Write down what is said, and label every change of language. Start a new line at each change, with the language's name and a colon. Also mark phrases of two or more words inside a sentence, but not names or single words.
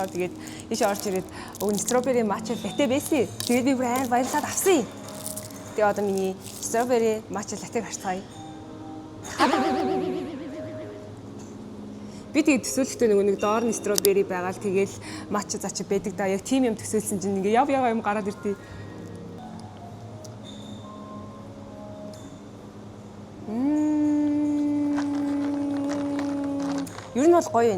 Mongolian: Тэгээд ийш орж ирээд
English: стrawberry matcha latte
Mongolian: байсан. Тэгээд би бүр баярлаад авсан. Тэгээ одоо миний
English: strawberry matcha latte
Mongolian: гарцгаая. Би тэгээд төсөөлөлтөө нэг доор нь strawberry байгаа л тэгээл matcha зачи байдаг да. Яг тийм юм төсөөлсөн чинь ингээ яв юм гараад ирдээ. Ер нь бол гоё юм.